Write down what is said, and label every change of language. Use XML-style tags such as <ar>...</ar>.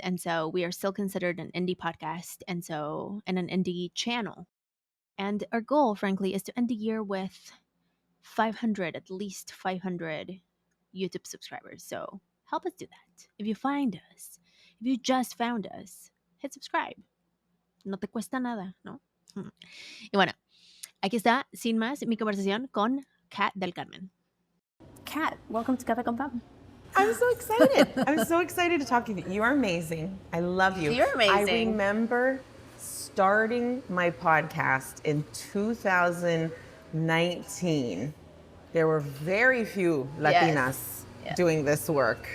<en>And so we are still considered an indie podcast and an indie channel. And our goal, frankly, is to end the year with at least 500 YouTube subscribers. So help us do that. If you just found us, hit subscribe.</en> <es>No te cuesta nada, ¿no? Y bueno, aquí está, sin más, mi conversación con Kat del Carmen.</es> <en>Kat, welcome to Café con Pam. I'm so excited. I'm so excited to talk to you. You are amazing. I love you. You're amazing. I remember starting my podcast in 2019. There were very few Latinas doing this work.</en>